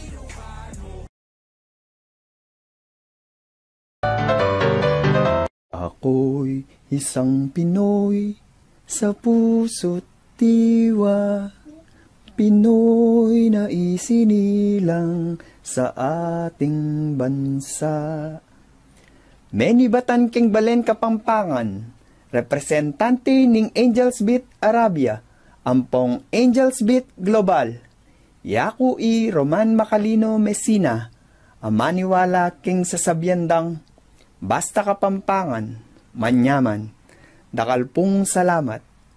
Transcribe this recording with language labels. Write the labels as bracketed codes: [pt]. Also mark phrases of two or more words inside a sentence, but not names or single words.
[tl] Ako'y isang Pinoy sa puso't diwa, Pinoy na isinilang sa ating bansa. [pam] Many batan king Balen Kapampangan, representante ning Angels Beat Arabia, ampong Angels Beat Global. Yaku i Roman Macalino Messina, amaniwala king sasabyandang, basta Kapampangan, manyaman, dakalpong salamat.